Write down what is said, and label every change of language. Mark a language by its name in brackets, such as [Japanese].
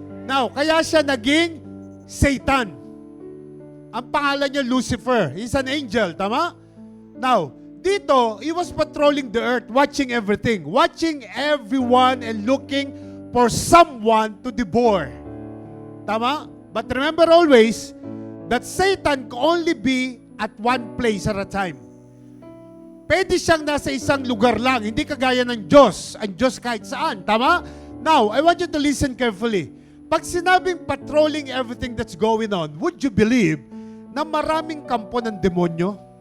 [Filipino] Now, kaya siya naging Satan. Ang pangalan niya Lucifer. [English] He's an angel, [Filipino] tama? [English] Now, dito, he was patrolling the earth, watching everything, watching everyone and looking for someone to devour. [Filipino] Tama? [English] But remember always that Satan can only be at one place at a time. [Filipino] Pwede siyang nasa isang lugar lang, hindi kagaya ng Diyos. Ang Diyos kahit saan. Tama? [English] Now, I want you to listen carefully. [Filipino] Pag sinabing [English] patrolling everything that's going on, would you believe [Filipino] na maraming kampo ng demonyo?